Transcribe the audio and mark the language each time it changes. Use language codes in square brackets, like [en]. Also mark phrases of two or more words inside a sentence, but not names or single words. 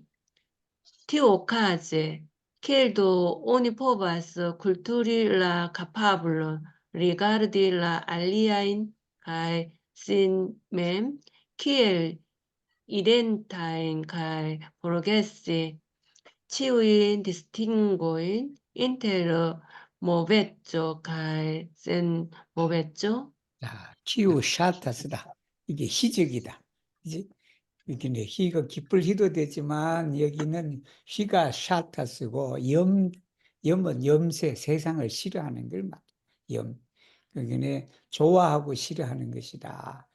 [eo] Tiuokaze, kiel do oni povas kulturi la kapablon rigardi la aliajn kaj sin mem kiel identajn kaj forgesi ĉiujn distingojn inter moveco kaj senmoveco? [ko] 자, 키우 샤타스다. 이게 희적이다. 그지? 이게 이제 희가 기쁠 희도 되지만 여기는 희가 샤타스고 염은 염세, 세상을 싫어하는 걸 말. 염. 여기는 좋아하고 싫어하는 것이다.